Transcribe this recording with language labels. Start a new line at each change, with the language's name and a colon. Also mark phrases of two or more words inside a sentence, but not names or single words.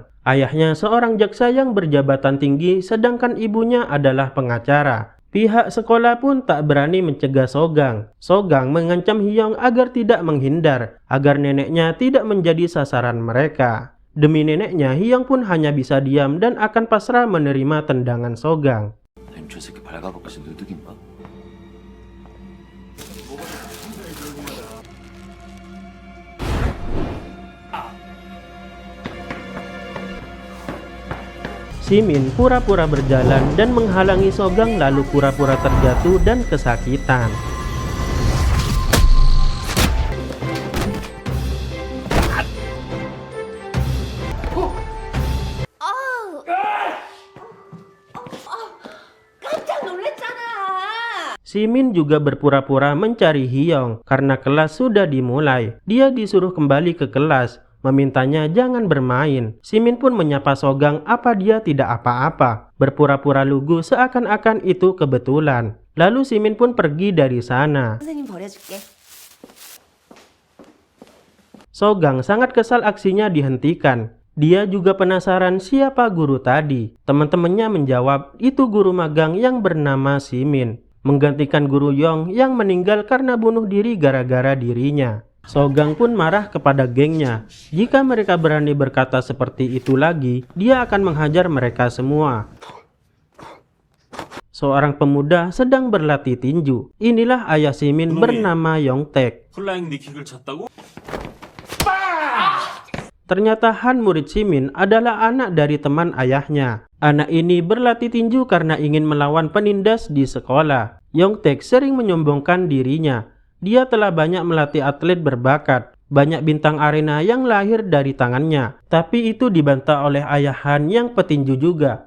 Indonesian: Ayahnya seorang jaksa yang berjabatan tinggi, sedangkan ibunya adalah pengacara. Pihak sekolah pun tak berani mencegah Sogang. Sogang mengancam Hyung agar tidak menghindar, agar neneknya tidak menjadi sasaran mereka. Demi neneknya, Hyung pun hanya bisa diam dan akan pasrah menerima tendangan Sogang.
Korean: 저 새끼 발가벗겨서 누드김밥?
Indonesian: Simin pura-pura berjalan dan menghalangi Sogang lalu pura-pura terjatuh dan kesakitan.
Korean: 깜짝 놀랐잖아.
Indonesian: Simin juga berpura-pura mencari Hyung karena kelas sudah dimulai. Dia disuruh kembali ke kelas, memintanya jangan bermain. Simin pun menyapa Sogang apa dia tidak apa-apa, berpura-pura lugu seakan-akan itu kebetulan. Lalu Simin pun pergi dari sana.
Korean: 선생님 버려줄게.
Indonesian: Sogang sangat kesal aksinya dihentikan. Dia juga penasaran siapa guru tadi. Teman-temannya menjawab itu guru magang yang bernama Simin, menggantikan guru Yong yang meninggal karena bunuh diri gara-gara dirinya. Sogang pun marah kepada gengnya. Jika mereka berani berkata seperti itu lagi, dia akan menghajar mereka semua. Seorang pemuda sedang berlatih tinju. Inilah ayah Simin bernama Yongtaek.
Korean: 플라잉 니킥을 쳤다고?
Indonesian: Ternyata Han murid Simin adalah anak dari teman ayahnya. Anak ini berlatih tinju karena ingin melawan penindas di sekolah. Yongtaek sering menyombongkan dirinya. Dia telah banyak melatih atlet berbakat. Banyak bintang arena yang lahir dari tangannya. Tapi itu dibantah oleh ayah Han yang petinju juga.